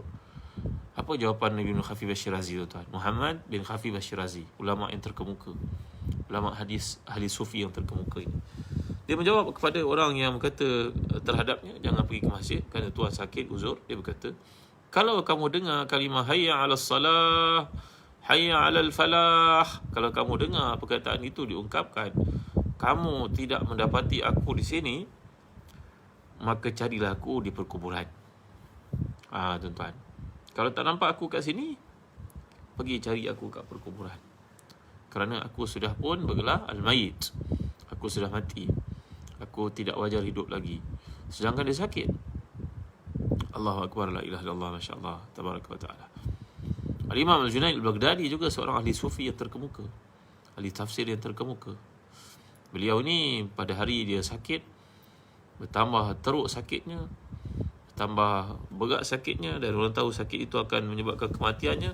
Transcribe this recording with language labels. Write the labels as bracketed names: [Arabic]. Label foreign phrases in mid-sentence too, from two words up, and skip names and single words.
[Malay] Apa jawapan Nabi bin Khafif Ash-Shirazi, tuan? Muhammad bin Khafif Ash-Shirazi, ulama yang terkemuka, ulama hadis ahli sufi yang terkemuka ini. Dia menjawab kepada orang yang berkata terhadapnya, jangan pergi ke masjid kerana tuan sakit, uzur. Dia berkata, kalau kamu dengar kalimah [Arabic] حي على الصلاة حي على الفلاح, [Malay] kalau kamu dengar perkataan itu diungkapkan, kamu tidak mendapati aku di sini, maka carilah aku di perkuburan. Tuan-tuan, kalau tak nampak aku kat sini, pergi cari aku kat perkuburan. Kerana aku sudah pun bergelar al-mayit. Aku sudah mati. Aku tidak wajar hidup lagi. Sedangkan dia sakit. [Arabic] الله أكبر لا إله إلا الله, ما شاء الله تبارك وتعالى. [Malay] Al-Imam Al-Junaid Al-Baghdadi juga seorang ahli sufi yang terkemuka, ahli tafsir yang terkemuka. Beliau ni pada hari dia sakit, bertambah teruk sakitnya, bertambah berat sakitnya, dan orang tahu sakit itu akan menyebabkan kematiannya.